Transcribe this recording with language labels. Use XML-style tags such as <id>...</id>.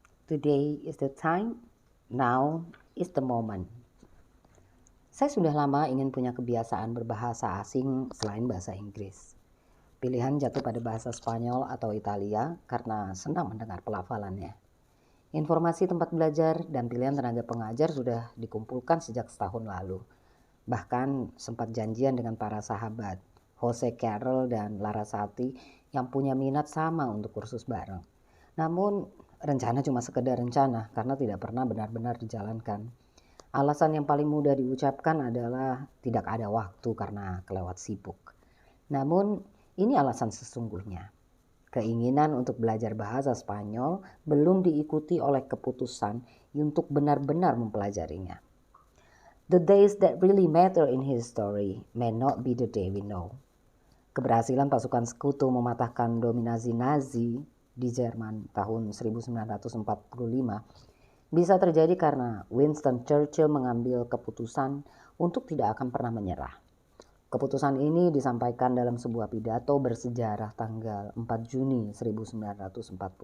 <en>Today is the time, now is the moment.</en> <id>Saya sudah lama ingin punya kebiasaan berbahasa asing selain bahasa Inggris. Pilihan jatuh pada bahasa Spanyol atau Italia karena senang mendengar pelafalannya. Informasi tempat belajar dan pilihan tenaga pengajar sudah dikumpulkan sejak setahun lalu. Bahkan sempat janjian dengan para sahabat, Jose Carroll dan Larasati yang punya minat sama untuk kursus bareng. Namun rencana cuma sekedar rencana karena tidak pernah benar-benar dijalankan. Alasan yang paling mudah diucapkan adalah tidak ada waktu karena kelewat sibuk. Namun ini alasan sesungguhnya. Keinginan untuk belajar bahasa Spanyol belum diikuti oleh keputusan untuk benar-benar mempelajarinya.</id> <en>The days that really matter in history may not be the day we know.</en> <id>Keberhasilan pasukan sekutu mematahkan dominasi Nazi di Jerman tahun 1945 bisa terjadi karena Winston Churchill mengambil keputusan untuk tidak akan pernah menyerah. Keputusan ini disampaikan dalam sebuah pidato bersejarah tanggal 4 Juni 1940.</id>